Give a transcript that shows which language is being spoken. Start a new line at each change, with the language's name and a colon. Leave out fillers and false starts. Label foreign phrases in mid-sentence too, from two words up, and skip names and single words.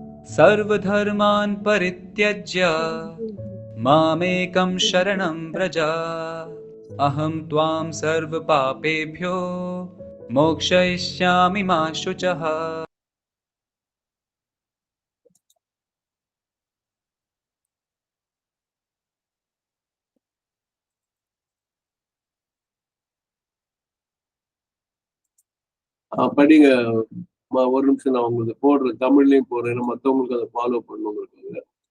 Sanskrit: सर्वधर्मान् परित्यज्य मामेकं शरणं व्रज अहं त्वां सर्व पापेभ्यो मोक्षयिष्यामि मा शुचः.
Tamil: படிங்க. ஒரு நிமிஷம் நான் உங்களுக்கு போடுறேன், தமிழ்லயும் போடுறேன், ஏன்னா மற்றவங்களுக்கு அதை ஃபாலோ பண்ணுங்க.